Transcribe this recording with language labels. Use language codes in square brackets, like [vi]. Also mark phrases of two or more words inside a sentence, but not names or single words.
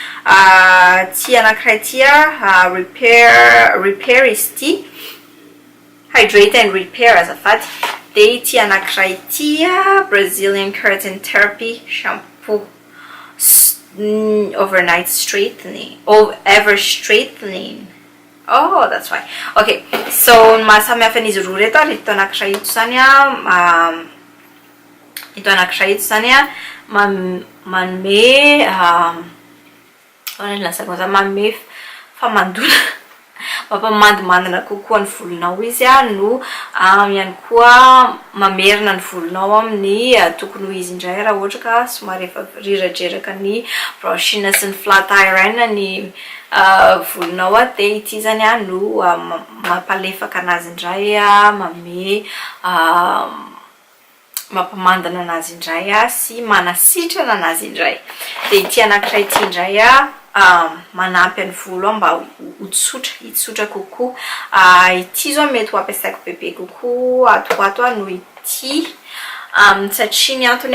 [mg] ty anankiray ty repair izy ty [en] hydrate and repair [mg] azafady de ty anankiray ty Brazilian Keratin Therapy shampoo [en] overnight straightening ever straightening. Oh, that's why. Okay, so [mg] mahasamy hafa n'izy roa reto ary ito anankiray ito zany manome manome famandona mampamandimandina kokoa ny volonao izy no ihany koa mamerina ny volonao amin'ny tokony ho izy indray raha ohatra ka somary efa riradreraka ny brushing sy ny flat iron ny volonao de ity zany no mampalefaka anazy indray mame mampamandina anazy indray sy manasitrana anazy indray de ity anankiray ity indray manampy ny volo mba hitsotra kokoa ity zao mety ho ampiasaiko bebe kokoa ato no ity satria ny antony